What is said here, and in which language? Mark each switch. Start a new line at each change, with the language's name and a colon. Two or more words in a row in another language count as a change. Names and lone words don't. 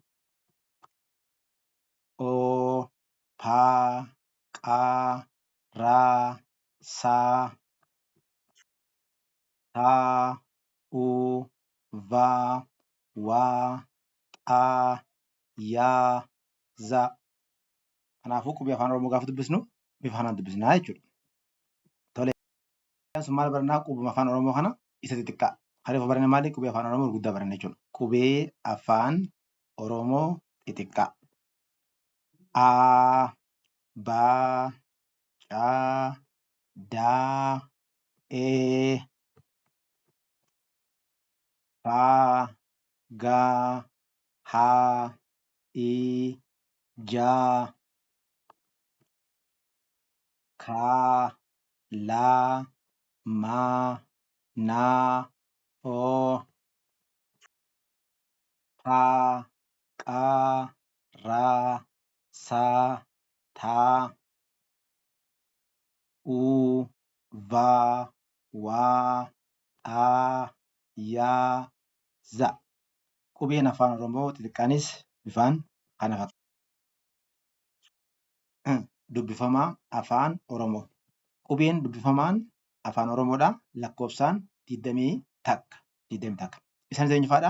Oromo: O, Pa, Qa, Ra, Sa, Ta, U, Va, Wa, Xa, Ya, Za. Kanaafuu qubee afaan Oromoo gaafa dubbisnu bifa kanaan dubbisnaa jechuudha. Tole. Maal barannaa qubee afaan Oromoo kana isa xixiqqaa. Hariif baranne maali? Qubee afaan Oromoo gurguddaa baranne jechuudha. Qubee afaan Oromoo xixiqqaa. A, Ba, Ca, Da, E, Fa, Ga, Ha, I, Ja, Ka, La, Ma, Na, O, Pa, Qa, Ra, Sa, Ta, U, Va, Wa, Xa, Ya, Za. Qubeen afaan Oromoo xixiqqaanis bifaan kana fakkaata. Dubbifamaa afaan Oromoo. Qubeen dubbifamaan afaan Oromoodhaa lakkoofsaan 21. Isaan eenyufaadhaa?